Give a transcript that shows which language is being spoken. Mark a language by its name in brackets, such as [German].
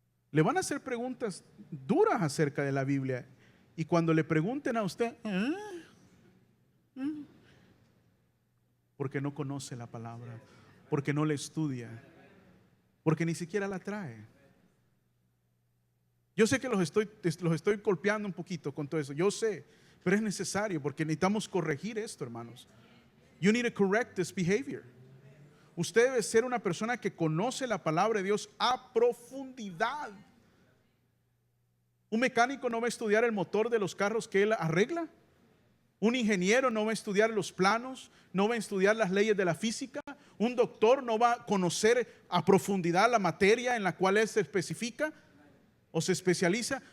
[Spanish] Le van a hacer preguntas duras acerca de la Biblia. Y cuando le pregunten a usted, porque no conoce la palabra, porque no la estudia, porque ni siquiera la trae. Yo sé que los estoy golpeando un poquito con todo eso, yo sé, pero es necesario porque necesitamos corregir esto, hermanos. [English] You need to correct this behavior. [Spanish] Usted debe ser una persona que conoce la palabra de Dios a profundidad. Un mecánico no va a estudiar el motor de los carros que él arregla. Un ingeniero no va a estudiar los planos, no va a estudiar las leyes de la física. Un doctor no va a conocer a profundidad la materia en la cual él se especifica o se especializa.